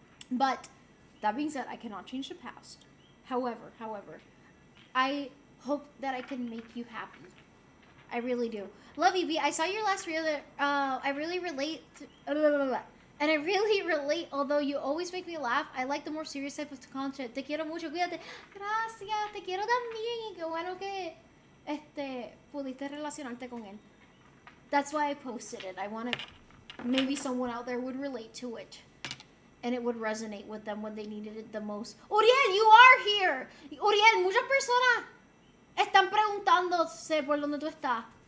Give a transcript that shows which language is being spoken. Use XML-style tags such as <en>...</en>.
<en>But that being said, I cannot change the past. However, I hope that I can make you happy. I really do. Love you, B. I saw your last reel that I really relate to, and I really relate, although you always make me laugh. I like the more serious type of content.</en> <es>Te quiero mucho, cuídate. Gracias, te quiero también. Y qué bueno que pudiste relacionarte con él.</es> <en>That's why I posted it. I wanted maybe someone out there would relate to it. And it would resonate with them when they needed it the most. Uriel, you are here.</en> <es>Uriel, muchas personas están preguntándose por dónde tú estás.</es>